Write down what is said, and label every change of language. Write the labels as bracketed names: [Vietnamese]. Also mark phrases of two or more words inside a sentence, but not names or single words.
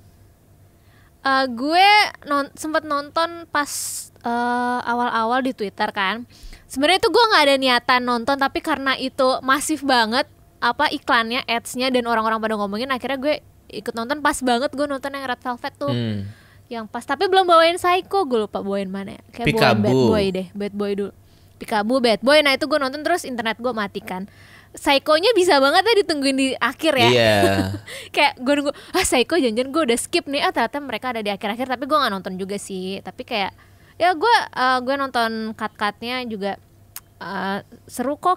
[Indonesian] Gue sempat nonton pas awal-awal di Twitter kan. Sebenarnya itu gue nggak ada niatan nonton, tapi karena itu masif banget apa iklannya, ads-nya dan orang-orang pada ngomongin, akhirnya gue ikut nonton. Pas banget gue nonton yang Red Velvet tuh. Yang pas, tapi belum bawain Psycho, gue lupa bawain mana ya. Kayak bawain Peekaboo. Bad Boy deh, Bad Boy dulu. Peekaboo, Bad Boy. Nah itu gue nonton terus internet gue matikan. Psycho-nya bisa banget ya ditungguin di akhir ya. Iya. Kayak gue nunggu, Psycho jangan gue udah skip nih. Ternyata mereka ada di akhir-akhir, tapi gue gak nonton juga sih. Tapi kayak ya gue nonton cut-cutnya juga seru kok.